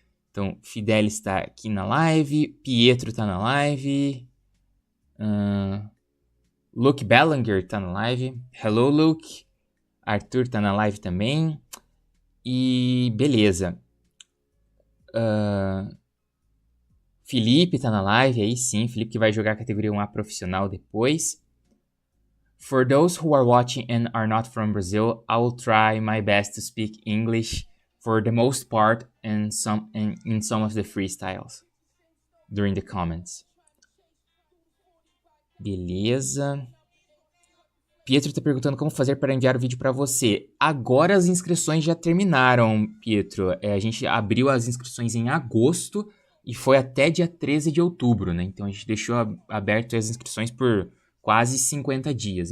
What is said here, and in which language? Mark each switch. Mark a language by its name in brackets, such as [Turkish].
[Portuguese] Então, Fidelis está aqui na live, Pietro está na live, Luke Bellinger está na live, hello Luke, Arthur está na live também, e beleza. Felipe tá na live, aí sim, Felipe que vai jogar a categoria 1A profissional depois. [English] For those who are watching and are not from Brazil, I will try my best to speak English for the most part in some of the freestyles during the comments. [Portuguese] Beleza. Pietro tá perguntando como fazer para enviar o vídeo para você. Agora as inscrições já terminaram, Pietro. A gente abriu as inscrições em agosto e foi até dia 13 de outubro, né? Então a gente deixou aberto as inscrições por quase 50 dias.